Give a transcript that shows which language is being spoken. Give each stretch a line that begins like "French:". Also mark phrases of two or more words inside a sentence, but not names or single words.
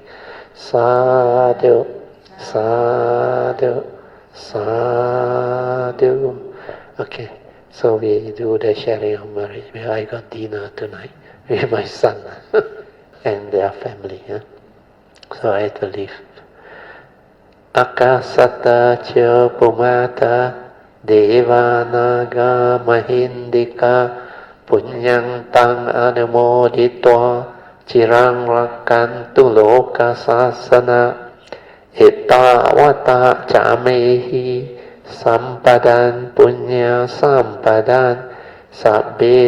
Pali: Sadhu, sadhu, sadhu.
English: Okay, so we do the sharing of marriage. I got dinner tonight with my son and their family. So I believe.
Pali: Akasata cha pumata devanaga mahindika punyang tang anumoditwa chirang rakantu loka sasana Ittavata camehi sampadan punya sampadan sabbe